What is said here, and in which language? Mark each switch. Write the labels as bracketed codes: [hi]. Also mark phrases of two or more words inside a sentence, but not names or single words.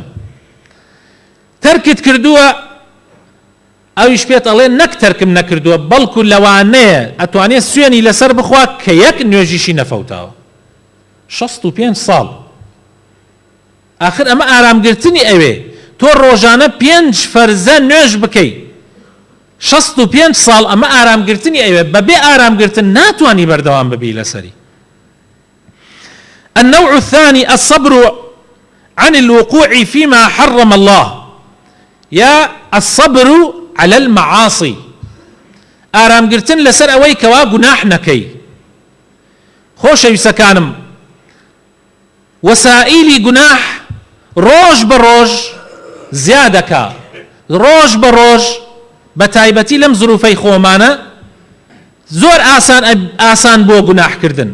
[ckb] تەرکت کردووە، ئەویش پێت ئەڵێ نەک تەرکم نەکردووە، بەڵکو لەوانەیە ئەتوانێت سوێنی لەسەر بخوات کە یەک نوێژیشی نەفەوتاوە. 65 ساڵ. آخر ئەمە ئارامگرتنی ئەوێ تۆ ڕۆژانە 5 فەرزە نوێژ بکەیت. 65 ساڵ ئەمە ئارامگرتنی ئەوێ، بەبێ ئارامگرتن ناتوانی بەردەوام ببی لەسەری. [ar] النوع الثاني الصبر عن الوقوع فيما حرم الله، يا الصبر على المعاصي. [ckb] ئارامگرتن لەسەر ئەوەی کەوا گوناح نەکەی. خۆشەویستەکانم، وەسائیلی گوناح ڕۆژ بە ڕۆژ زیادەکە، ڕۆژ بە ڕۆژ بە تایبەتی لەم زروفەی خۆمانە زۆر ئاسان بۆ گوناحکردن.